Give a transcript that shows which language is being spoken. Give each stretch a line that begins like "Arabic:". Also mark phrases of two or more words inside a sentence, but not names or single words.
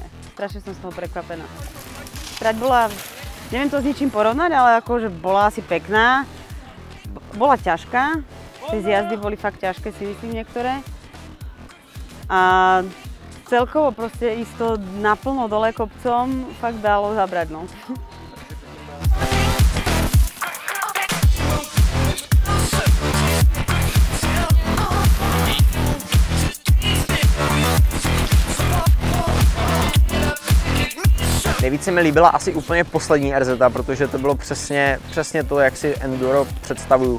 Slovak: Strašne som z toho prekvapená. Trať bola, neviem to s ničím porovnať, ale akože bola asi pekná. Bola ťažká, tie zjazdy boli fakt ťažké, si myslím niektoré. A celkovo proste ísť to naplno dole kopcom fakt dalo zabrať, no.
Czech: Nejvíc se mi líbila asi úplně poslední RZ, protože to bylo přesně to, jak si enduro představuju.